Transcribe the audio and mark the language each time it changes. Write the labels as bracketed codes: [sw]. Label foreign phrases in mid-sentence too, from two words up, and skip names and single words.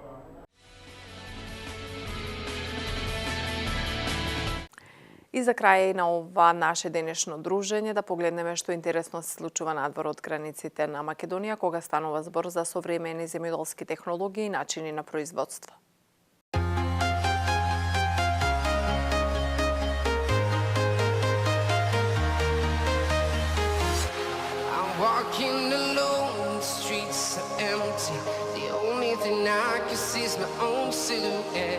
[mk] И за крај на ова наше денешно дружење да погледнеме што интересно се случува надвор од границите на Македонија кога станува збор за современи земјоделски технологии и начини на производство. [en] Walking alone, the streets are empty. The only thing I can see is my own silhouette.